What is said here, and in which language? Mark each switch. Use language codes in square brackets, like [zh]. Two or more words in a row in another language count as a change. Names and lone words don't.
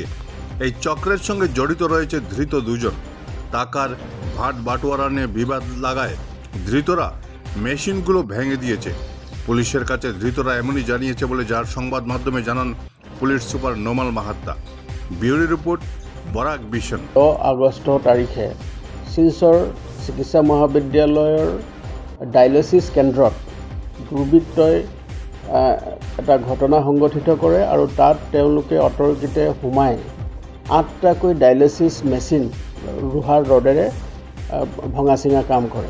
[bn] এই চক্রের সঙ্গে জড়িত রয়েছে ধৃত 2 জন। টাকার ভাট বাটোয়ারা নিয়ে বিবাদ লাগায় ধৃতরা মেশিনগুলো ভেঙে দিয়েছে। পুলিশের কাছে ধৃতরা এমনই জানিয়েছে বলে যার সংবাদ মাধ্যমে জানান পুলিশ সুপার নোমাল মাহাত্তা। [en] bureau report, [bn] বরাক ভিশন। [as] 10 আগষ্ট তাৰিখে শিলচৰ চিকিৎসা মহাবিদ্যালয়ৰ ডায়ালিসিস কেন্দ্ৰত দুৰ্বৃত্তই এটা ঘটনা সংঘটিত কৰে আৰু তাত তেওঁলোকে অতৰ্কিতে সোমাই 8টাকৈ [en] dialysis machine [as] লোহাৰ ৰডেৰে ভঙা চিঙা কাম কৰে।